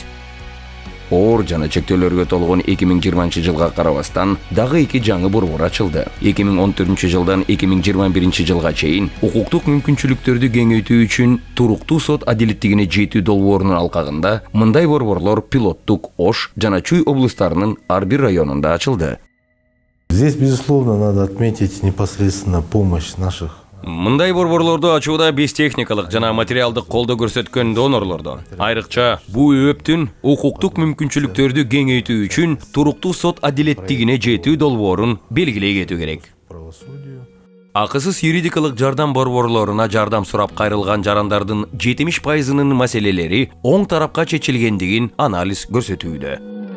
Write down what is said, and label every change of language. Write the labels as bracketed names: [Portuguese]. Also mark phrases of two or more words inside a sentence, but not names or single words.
[Kyrgyz] Оор жана чектөөлөргө толгон 2020 жылга карабастан дагы 2 жаңы борбор ачылды. 2014 жылдан 2021 жылга чейин укуктук мүмкүнчүлүктөрдү кеңейтүү үчүн туруктуу сот адилеттигине жетүү долбоорунун алкагында мындай борборлор пилоттук Ош жана Чуй облустарынын ар бир районунда ачылды. [Russian] Здесь, безусловно, надо отметить непосредственно помощь наших. [Kyrgyz] Мындай борборлорду ачууда биз техникалык жана материалдык колдоо көрсөткөн донорлордо, айрыкча бул өптүн укуктук мүмкүнчүлүктөрдү кеңейтүү үчүн туруктуу сот адилеттигине жетүү долбоорун белгилей кетүү керек. Акысыз юридикалык жардам борборлоруна жардам сурап кайрылган жарандардын 70%-нын маселелери оң тарапка чечилгендигин анализ көрсөтүүдө.